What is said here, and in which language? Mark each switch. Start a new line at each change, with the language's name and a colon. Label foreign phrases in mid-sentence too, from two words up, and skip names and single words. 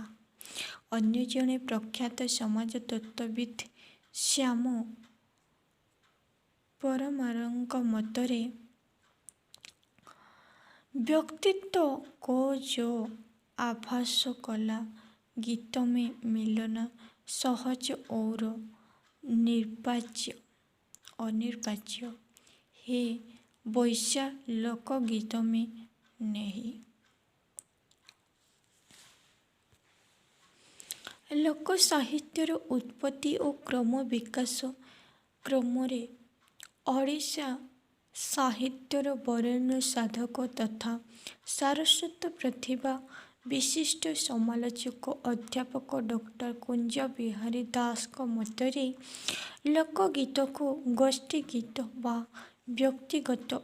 Odia: ଅନ୍ୟ ଜଣେ ପ୍ରଖ୍ୟାତ ସମାଜତତ୍ତ୍ୱବିତ୍ ଶ୍ୟାମ ପରମାରଙ୍କ ମତରେ
Hindi: व्यक्तित्व को जो आभास कला गीत में मिलना सहज और अनिर्वाच्य है वैसा लोकगीत में नहीं।
Odia: ଲୋକ ସାହିତ୍ୟର ଉତ୍ପତ୍ତି ଓ କ୍ରମ ବିକାଶ କ୍ରମରେ ଓଡ଼ିଶା ସାହିତ୍ୟର ବରେଣ୍ୟ ସାଧକ ତଥା ସାରସ୍ୱତ ପ୍ରତିଭା ବିଶିଷ୍ଟ ସମାଲୋଚକ ଅଧ୍ୟାପକ ଡକ୍ଟର କୁଞ୍ଜ ବିହାରୀ ଦାସଙ୍କ ମତରେ ଲୋକଗୀତକୁ ଗୋଷ୍ଠୀ ଗୀତ ବା ବ୍ୟକ୍ତିଗତ